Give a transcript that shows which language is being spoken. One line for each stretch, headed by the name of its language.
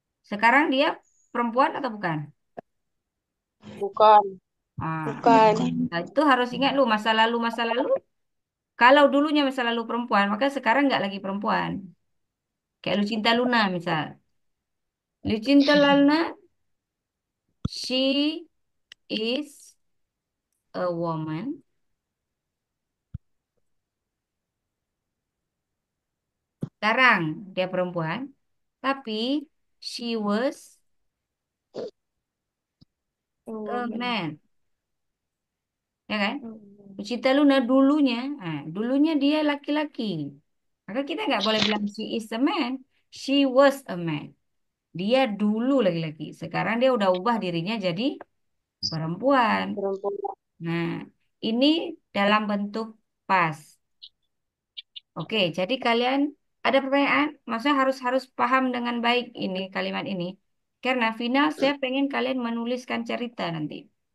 Indonesian: Sekarang dia perempuan atau bukan? Bukan. Ah, bukan. nah, itu harus ingat lu masa lalu masa lalu. Kalau dulunya masa lalu perempuan, maka sekarang nggak lagi perempuan. Kayak Lucinta Luna misal.
English: Lucinta Luna, she is a woman.
Indonesian: Sekarang dia perempuan, tapi
English: she was a Woman. man,
Indonesian: ya kan? Hmm. Lucinta Luna dulunya dia laki-laki. Maka kita nggak boleh bilang
English: she is a man, she was a man.
Indonesian: Dia dulu laki-laki. Sekarang dia udah ubah dirinya jadi perempuan. Perempuan. Nah, ini dalam bentuk pas. Oke, jadi kalian ada pertanyaan? Maksudnya harus harus paham dengan baik ini kalimat ini. Karena final saya pengen kalian menuliskan cerita nanti.